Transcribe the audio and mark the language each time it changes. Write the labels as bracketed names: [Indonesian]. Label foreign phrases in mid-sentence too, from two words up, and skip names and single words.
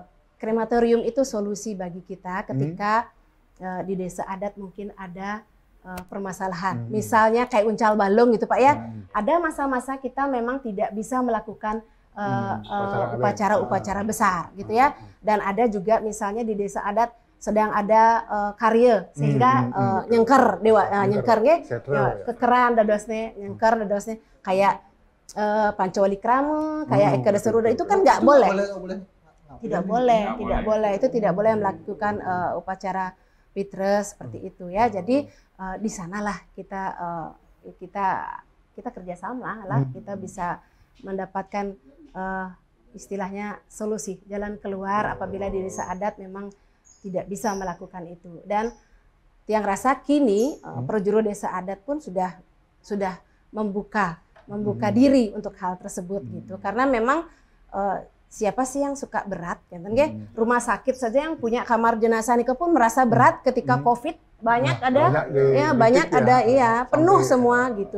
[Indonesian] Krematorium itu solusi bagi kita ketika di desa adat mungkin ada permasalahan. Misalnya kayak uncal balung gitu Pak ya. Ada masa-masa kita memang tidak bisa melakukan upacara-upacara besar gitu ya. Dan ada juga misalnya di desa adat sedang ada karya sehingga [Balinese] nyengker nyengkernya kekeran dadosnya nyengker dadosnya [Indonesian] kayak pancawali krama kayak eka deseruda itu kan nggak boleh. Tidak boleh itu tidak boleh melakukan upacara pitres seperti itu ya. Jadi di sanalah kita kerjasama lah, kita bisa mendapatkan istilahnya solusi jalan keluar apabila di desa adat memang tidak bisa melakukan itu. Dan Tiang rasa kini perjuru desa adat pun sudah membuka diri untuk hal tersebut gitu. Karena memang siapa sih yang suka berat kan? Rumah sakit saja yang punya kamar jenazah nikah pun merasa berat ketika Covid. Banyak penuh semua gitu.